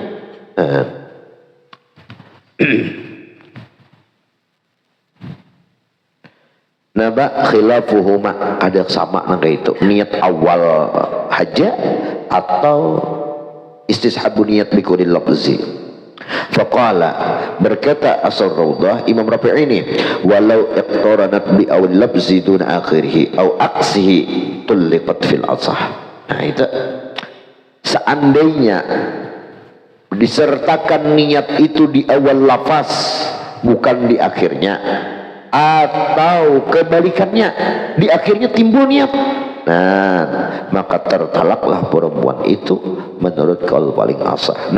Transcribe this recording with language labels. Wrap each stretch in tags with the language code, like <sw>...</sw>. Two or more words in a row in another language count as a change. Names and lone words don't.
<ar>نبا خلافهما,</ar> <id>ada sama nang itu niat awal haja atau</id> <ar>استصحاب النية بكل اللفظ. فقال,</ar> <id>berkata asal raudhah Imam Rafi'i ini,</id> <ar>ولو اقترنت بأول اللفظ دون آخره أو عكسه طلقت في الأصح.</ar> <id>Nah, itu seandainya disertakan niat itu di awal lafaz bukan di akhirnya, atau kebalikannya di akhirnya timbul niat, nah maka tertalaklah perempuan itu menurut kaul paling asah.</id>